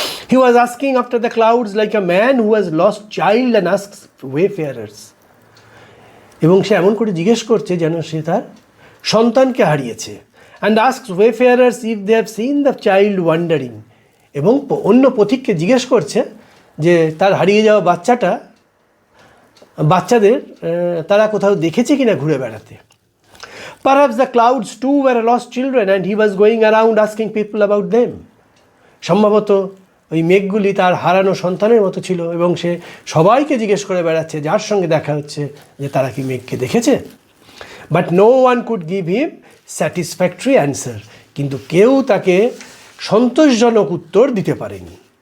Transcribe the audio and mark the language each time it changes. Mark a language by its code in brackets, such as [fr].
[en] he was asking after the clouds like a man who has lost child and asks wayfarers, [bn] এবং সে এমন করে জিজ্ঞেস করছে যেন সে তার সন্তানকে হারিয়েছে। [en] and asks wayfarers if they have seen the child wandering, [bn] এবং অন্য পথিককে জিজ্ঞেস করছে যে তার হারিয়ে যাওয়া বাচ্চাদের তারা কোথাও দেখেছে কিনা ঘুরে বেড়াতে। [en] Perhaps the clouds too were lost children and he was going around asking people about them. [bn] সম্ভবত ওই মেঘগুলি তার হারানো সন্তানের মতো ছিল এবং সে সবাইকে জিজ্ঞেস করে বেড়াচ্ছে যার সঙ্গে দেখা হচ্ছে যে তারা কি মেঘকে দেখেছে। [en] but no one could give him satisfactory answer, [bn] কিন্তু কেউ তাকে সন্তোষজনক উত্তর দিতে পারেনি।